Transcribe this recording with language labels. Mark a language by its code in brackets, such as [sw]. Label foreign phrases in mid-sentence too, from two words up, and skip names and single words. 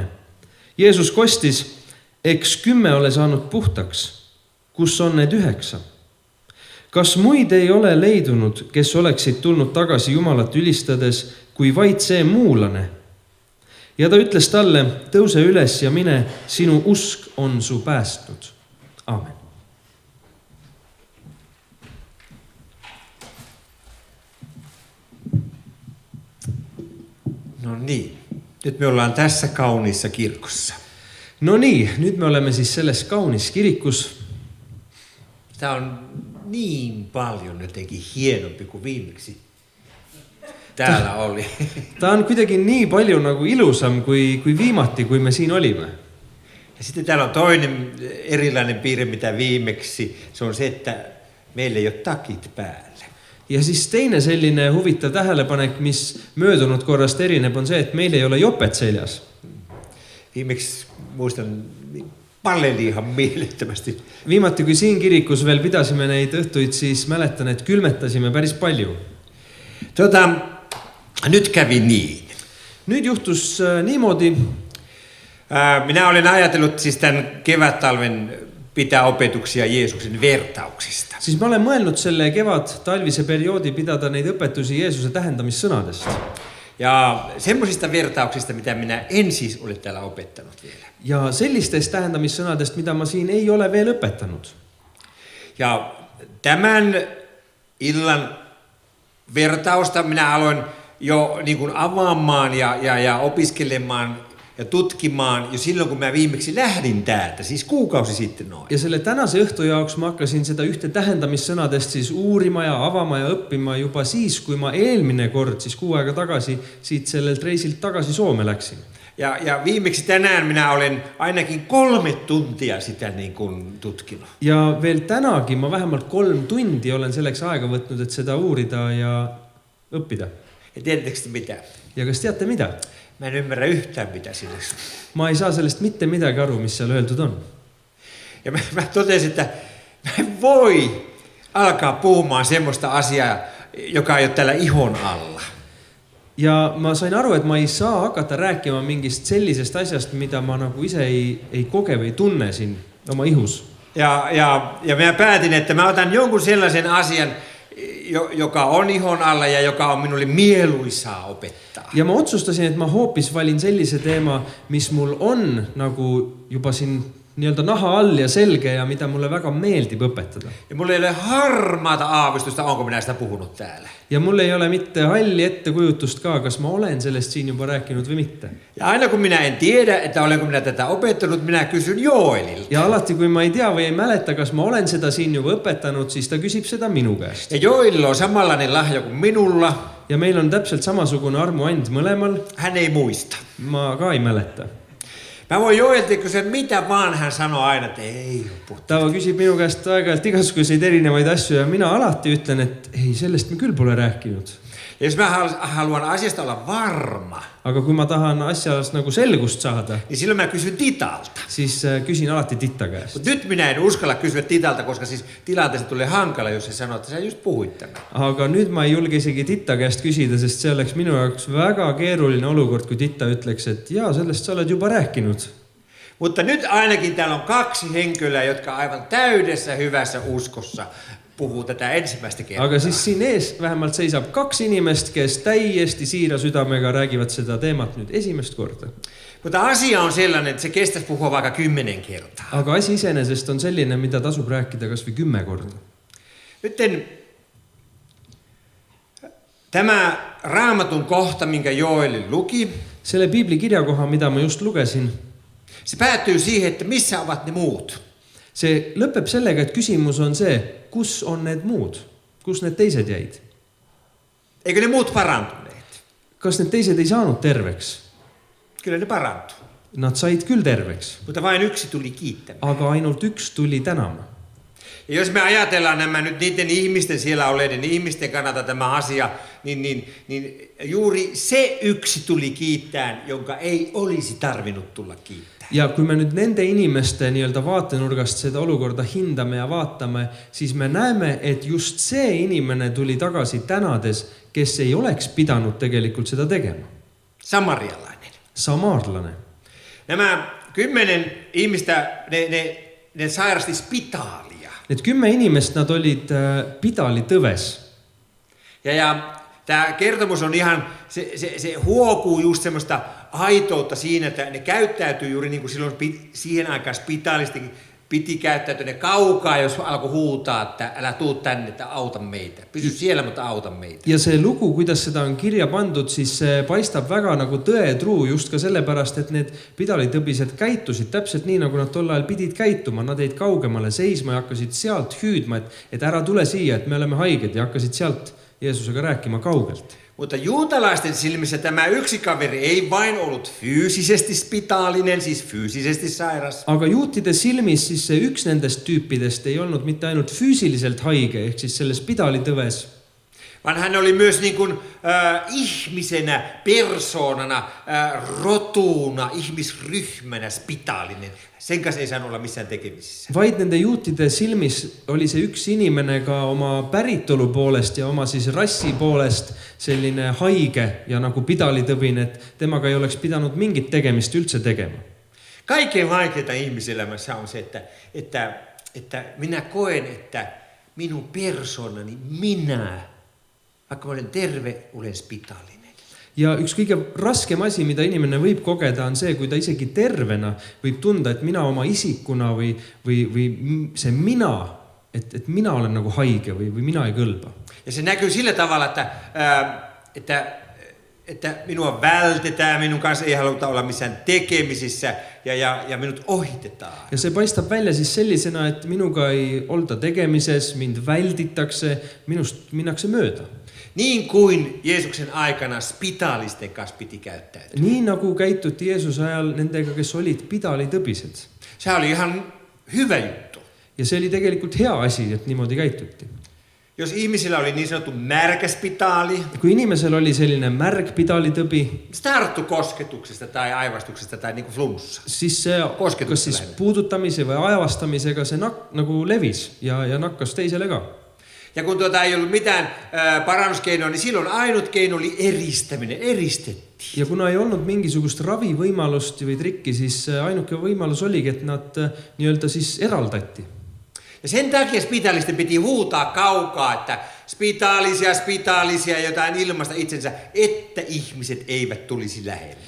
[et] Jeesus kostis: eks 10 ole saanud puhtaks, kus on need 9? Kas muid ei ole leidunud, kes oleksid tulnud tagasi Jumalat ülistades, kui vaid see muulane? Ja ta ütles talle: tõuse üles ja mine, sinu usk on su päästnud. Aamen. [fi] No niin, nyt me ollaan tässä kauniissa kirkossa. No niin, [et] nyt me olemme siis selles kaunis kirikus. [fi] Tämä on niin paljon jotenkin hienompi kuin viimeksi täällä oli. [et] Ta on kuidagi nii palju nagu ilusam kui viimati, kui me siin olime. [fi] Ja sitten täällä on toinen erilainen piirre mitä viimeksi. Se on se, että meillä ei ole takit päällä. [et] Ja siis teine selline huvitav tähelepanek, mis möödunud korrast erineb, on see, et meil ei ole jopet seljas. [fi] Viimeksi muistan palleli ihan mielettömästi. [et] Viimati, kui siin kirikus veel pidasime neid õhtuid, siis mäletan, et külmetasime päris palju. [fi] Nyt kävi niin. [et] Nyt juhtus niimoodi. [fi] Minä olen ajatellut siis tämän kevättalven pitää opetuksia Jeesuksen vertauksista. [et] Siis mä olen mõelnud selle kevad-talvise perioodi pidada neid õpetusi Jeesuse tähendamissõnadest. [fi] Ja semmoisista vertauksista, mitä minä en siis ole täällä opettanut vielä. [et] Ja sellistest tähendamissõnadest, mida ma siin ei ole veel õpetanud. [fi] Ja tämän illan vertausta minä aloin jo niin kuin avaamaan ja opiskelemaan ja tutkimaan jo silloin, kun mä viimeksi lähdin täältä, siis kuukausi sitten noin. [et] Ja selle tänase õhtu jaoks ma hakkasin seda ühte tähendamissõnadest siis uurima ja avama ja õppima juba siis, kui ma eelmine kord, siis 6 aega tagasi, siit sellelt reisilt tagasi Soome läksin. [fi] Ja viimeksi tänään minä olen ainakin 3 tuntia sitä niin kuin tutkinut. [et] Ja veel tänagi ma vähemalt 3 tundi olen selleks aega võtnud, et seda uurida ja õppida. [fi] Ja tiedättekö mitä? [et] Ja kas teate mida? [fi] Mä en ymmärrä yhtään mitä siinä. [et] Ma ei saa sellest mitte midagi aru, mis seal öeldud on. [fi] Ja mä totesin, että mä en voi alkaa puhumaan semmoista asiaa, joka ei ole täällä ihon alla. [et] Ja ma sain aru, et ma ei saa hakata rääkima mingist sellisest asjast, mida ma nagu ise ei koge või tunne siin oma ihus. [fi] Ja mä päätin, että mä otan jonkun sellaisen asian, joka on ihon alla ja joka on minulle mieluisaa opettaa. [et] Ja ma otsustasin, et ma hoopis valin sellise teema, mis mul on nagu juba siin nii-öelda naha all ja selge ja mida mulle väga meeldib õpetada. [fi] Ja mulle ei ole harmaata aavistusta, onko minä sitä puhunut täällä. [et] Ja mulle ei ole mitte halli ettekujutust ka, kas ma olen sellest siin juba rääkinud või mitte. [fi] Ja aina kun minä en tiedä, että olenko minä tätä opettanut, minä kysyn Joelilta. [et] Ja alati, kui ma ei tea või ei mäleta, kas ma olen seda siin juba õpetanud, siis ta küsib seda minu käest. [fi] Ja Joelilla on samanlainen lahja kuin minulla. [et] Ja meil on täpselt samasugune armuand mõlemal. [fi] Hän ei muista. [et] Ma ka ei mäleta. [fi] Mä voin Joelta kysyä mitä vaan, hän sanoo aina, että ei ole puhuttu. [et] Ta küsib minu käest aeg-ajalt igasuguseid erinevaid asju ja mina alati ütlen, et ei, sellest me küll pole rääkinud. [fi] Ja jos mä haluan asiasta olla varma, [et] aga kui ma tahan asjas nagu selgust saada, [fi] niin silloin mä kysyn Titalta. [et] Siis küsin alati Titta käest. [fi] Mut nyt minä en uskalla kysyä Titalta, koska siis tilanteesta tulee hankala, jos se sanoo, että sä just puhuit tämän. [et] Aga nüüd ma ei julge isegi Titta käest küsida, sest see oleks minu jaoks väga keeruline olukord, kui Titta ütleks, et jaa, sellest sa oled juba rääkinud. [fi] Mutta nyt ainakin täällä on 2 henkilöä, jotka aivan täydessä hyvässä uskossa puhuu tätä ensimmäistä kertaa. [et] Aga siis siin ees vähemalt seisab 2 inimest, kes täiesti siira südamega räägivad seda teemat nüüd esimest korda. [fi] Mutta asia on sellainen, että se kestäisi puhua vaikka 10 kertaa. [et] Aga asi iseenesest on selline, mida tasub rääkida kas või 10 korda. [fi] Nyt tämä Raamatun kohta, minkä Joel luki, [et] Selle Piibli kirjakoha, mida ma just lugesin, [fi] se päättyy siihen, että missä ovat ne muut. [et] see lõpeb sellega, et küsimus on see, kus on need muud, kus need teised jäid. [fi] Eikö ne muut parantuneet? [et] Kas need teised ei saanud terveks? [fi] Kyllä ne parantu. [et] Nad said küll terveks, [fi] Mutta vain yksi tuli kiittämään. [et] aga ainult üks tuli tänama. [fi] Ja jos me ajatellaan nämä nyt niiden ihmisten siellä olleiden ihmisten kannalta tämä asia, niin juuri se yksi tuli kiittään, jonka ei olisi tarvinnut tulla kiittää. [et] Ja kui me nüüd nende inimeste nii-öelda vaatenurgast seda olukorda hindame ja vaatame, siis me näeme, et just see inimene tuli tagasi tänades, kes ei oleks pidanud tegelikult seda tegema. [fi] Samarialainen. [et] Samaarlane. [fi] Nämä 10 ihmistä, ne sairasti spitaalia. [et] Need 10 inimest, nad olid pidali tõves. [fi] Ja tämä kertomus on ihan, se huokuu just semmoista aitoutta siinä, että ne käyttäytyy juuri niin kuin silloin siihen aikaan spitaalistikin piti käyttäytyä ne kaukaa, jos alkoi huutaa, että älä tuu tänne, että auta meitä. Pysy siellä, mutta auta meitä. [et] Ja see lugu, kuidas seda on kirja pandud, siis see paistab väga nagu tõetruu just ka sellepärast, et need pidalitõbised käitusid täpselt nii, nagu nad tol ajal pidid käituma. Nad jäid kaugemale seisma ja hakkasid sealt hüüdma, et ära tule siia, et me oleme haiged, ja hakkasid sealt Jeesusega rääkima kaugelt. [fi] Mutta juutalaisten silmissä tämä yksi kaveri ei vain ollut fyysisesti spitaalinen, siis fyysisesti sairas. [et] Aga juutide silmis siis see üks nendest tüüpidest ei olnud mitte ainult füüsiliselt haige, ehk siis selles pidalitõves, [fi] vaan hän oli myös niin kuin, ihmisenä, persoonana, rotuna, ihmisryhmänä spitaalinen. Sen kanssa ei saanut olla missään tekemisissä. [et] vaid nende juutide silmis oli see üks inimene ka oma päritolu poolest ja oma siis rassi poolest selline haige ja nagu pidalitõbine, et temaga ei oleks pidanud mingit tegemist üldse tegema. [fi] Kaikkein vaikeinta ihmiselämässä on se, että minä koen, että minun persoonani, minä, vaikka olen terve, olen spitaalinen. [et] Ja üks kõige raskem asi, mida inimene võib kogeda, on see, kui ta isegi tervena võib tunda, et mina oma isikuna või see mina, et mina olen nagu haige või mina ei kõlba. [fi] Ja se näkyy sillä tavalla, että minua vältetään, minun kanssa ei haluta olla missään tekemisissä ja minut ohitetaan. [et] Ja see paistab välja siis sellisena, et minuga ei olda tegemises, mind välditakse, minust minnakse mööda. [fi] Niin kuin Jeesuksen aikana spitaalisten kanssa piti käyttäytyä. [et] Nii nagu käituti Jeesuse ajal nendega, kes olid pidalitõbised. [fi] Se oli ihan hyvä juttu. [et] Ja see oli tegelikult hea asi, et niimoodi käituti. [fi] Jos ihmisillä oli niin sanottu märkä spitaali, [et] Kui inimesel oli selline märg pidalitõbi, [fi] se tarttu kosketuksesta tai aivastuksesta tai niin kuin flunssa. [et] siis see kas siis puudutamise või aevastamisega see nagu levis ja nakkas teisele ka. [fi] Ja kun ei ollut mitään parannuskeinoa, niin silloin ainut keino oli eristäminen, eristettiin. [et] Ja kuna ei olnud mingisugust ravivõimalust või trikki, siis ainuke võimalus oligi, et nad nii-öelda siis eraldati. [fi] Ja sen takia spitaalisten piti huutaa kaukaa, että spitaalisia jotain ilmaista itsensä, että ihmiset eivät tulisi lähelle.